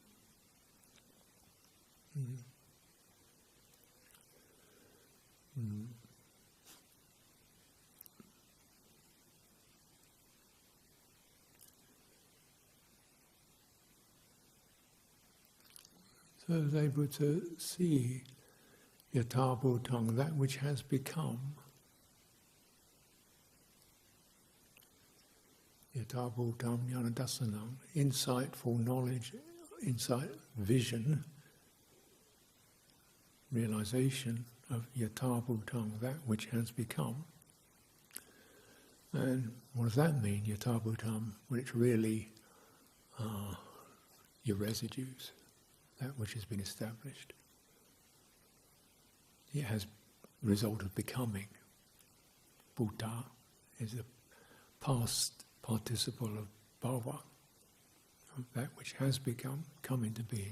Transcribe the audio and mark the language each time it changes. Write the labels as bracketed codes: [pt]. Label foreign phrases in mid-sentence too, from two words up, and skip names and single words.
[en] So I was able to see [pi] yatha bhutang, [en] that which has become. [pi] Yatha bhutam jnanadasanam, [en] insightful knowledge, insight, vision, realization of [pi] yatha bhutang, [en] that which has become. And what does that mean, [pi] yatha bhutam? [en] Well, it's really your residues, that which has been established. It has the result of becoming. Bhuta is the past participle of bhava, of that which has become, come into being.